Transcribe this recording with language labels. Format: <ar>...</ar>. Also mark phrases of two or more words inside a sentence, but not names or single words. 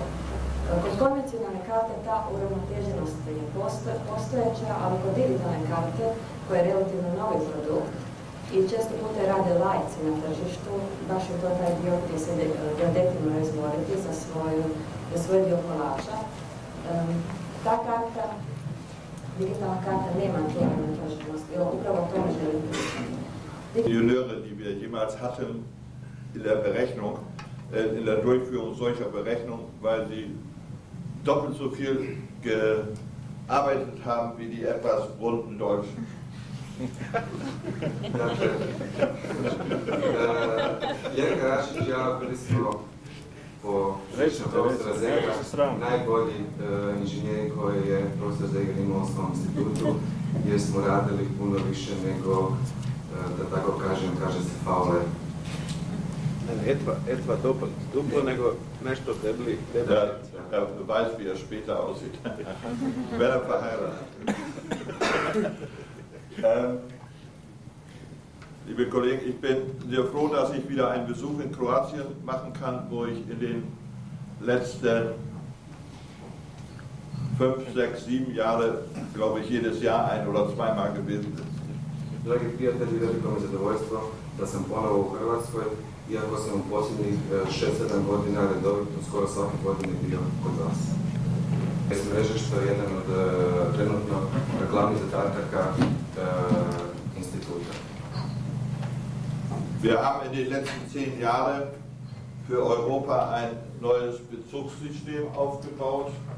<hr>Kod konvencionalne karte ta uravnoteženost je postojeća, ali kod digitalne karte, koja je relativno novi produkt i često puta rade lajci na tržištu, baš je to taj dio gdje se geodeti moraju izboriti za svoj dio kolača. Ta karta, digitalna karta, nema tu uravnoteženost i upravo to ne želim pričati.</hr> <de>Ingenieure, die wir jemals hatten in der Berechnung, in der Durchführung solcher Berechnung, weil sie doppelt so viel gearbeitet haben wie die etwas runden Deutschen.</de> <hr>Dakle, Jerka Rašić, ja bili smo po sličnom profesora Zegera najbolji inženjeri koji je profesor Zeger imao u svom institutu, jer smo radili puno više nego, da tako kažem, kaže se faule.</hr> <de>Etwa doppelt,</de> <hr>duplo nego nešto debli.</hr> <de>Er weiß, wie er später aussieht. Wenn er verheiratet ist. Liebe Kollegen, ich bin sehr froh, dass ich wieder einen Besuch in Kroatien machen kann, wo ich in den letzten 5, 6, 7 Jahre, glaube ich, jedes Jahr 1 oder 2 Mal gewesen bin.</de> <hr>Dragi prijatelji, veliko mi zadovoljstvo da sam ponovo u Hrvatskoj, iako sam u posljednjih 6-7 godina redovito skoro svake godine bio kod vas. Mreže što je jedan od trenutno glavnih zadataka instituta.</hr> <de>Wir haben in den letzten 10 Jahren für Europa ein neues Bezugssystem aufgebaut.</de>